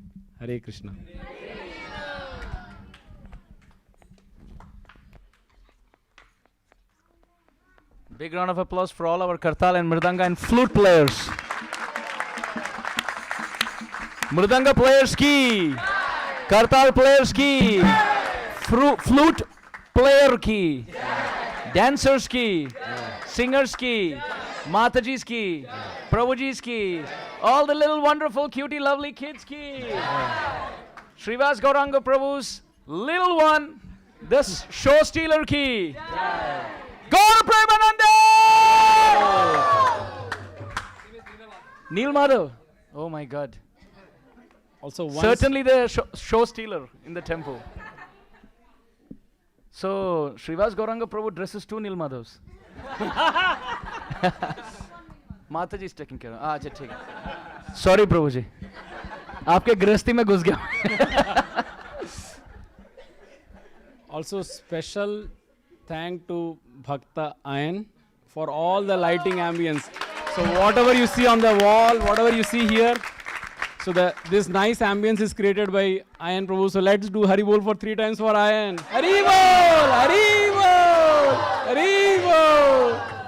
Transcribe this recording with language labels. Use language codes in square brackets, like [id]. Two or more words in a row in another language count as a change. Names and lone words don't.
[en] Hare Krishna. Big round of applause for all our Kartal and Mridanga and flute players. Mridanga players ki, Kartal players ki, flute player ki, dancers ki, singers ki, Mataji's ki, Prabhuji's ki, all the little wonderful cutie lovely kids ki. Srivas Gauranga Prabhu's little one, this show stealer ki. Gaur Premanande! Neil Madhav. Oh my God. Also once Certainly the show stealer in the temple. So, Srivas Gauranga Prabhu dresses two Neil Madhavs. Mataji is taking care of. [hi] अच्छा ठीक है. Sorry Prabhu ji. आपके गृहस्थी में घुस गया. [en] Also special thank to Bhakta Ayan for all the lighting ambience. So whatever you see on the wall, whatever you see here, so this nice ambience is created by Ayan Prabhu. So let's do Hari Bol for 3 times for Ayan. Hari Bol! Hari Bol! Hari Bol!